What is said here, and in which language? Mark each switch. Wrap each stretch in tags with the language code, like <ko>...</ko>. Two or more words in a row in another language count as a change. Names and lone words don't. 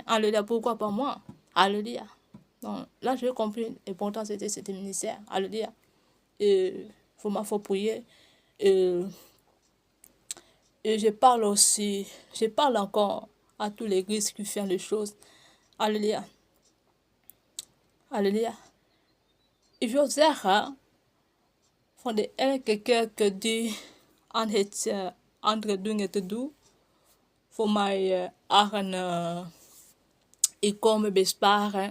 <fr>Alléluia. Pourquoi pas moi? Alléluia. Donc, là, j'ai compris l'importance de cet ministère. Alléluia. Et il faut prier. Et je parle encore à toute l'église qui fait les choses. Halleluja. Halleluja.</fr> <nl>Ik wil zeggen, van de elke kerk die aan het andere dingen te doen, voor mij eigen inkomen besparen.</nl>